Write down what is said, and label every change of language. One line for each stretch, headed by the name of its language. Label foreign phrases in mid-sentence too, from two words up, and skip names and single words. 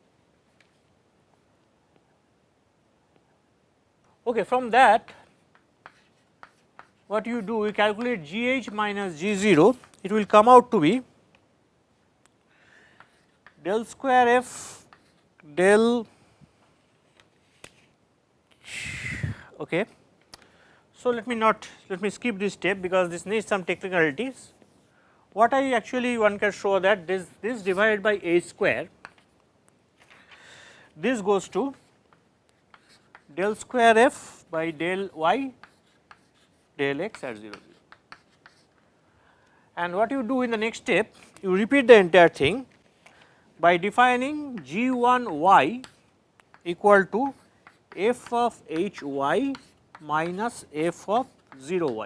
English: Okay, from that what you do, you calculate g h minus g 0, it will come out to be del square f del, okay. So, let me skip this step because this needs some technicalities. What I actually one can show that this divided by h square, this goes to del square f by del y del x at 0 0. And what you do in the next step, you repeat the entire thing by defining g 1 y equal to f of h y minus f of 0 y.